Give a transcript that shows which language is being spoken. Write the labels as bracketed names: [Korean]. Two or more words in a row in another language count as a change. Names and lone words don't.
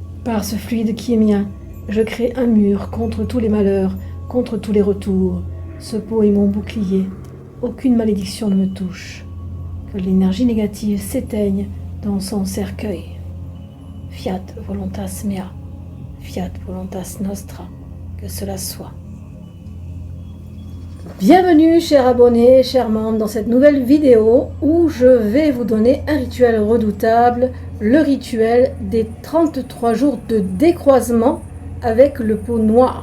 [French] Par ce fluide qui est mien, je crée un mur contre tous les malheurs, contre tous les retours. Ce pot est mon bouclier. Aucune malédiction ne me touche. Que l'énergie négative s'éteigne dans son cercueil. [Latin] Fiat voluntas mea, fiat voluntas nostra, [French] que cela soit. Bienvenue chers abonnés, chers membres, dans cette nouvelle vidéo où je vais vous donner un rituel redoutable, le rituel des 33 jours de décroisement avec le pot noir.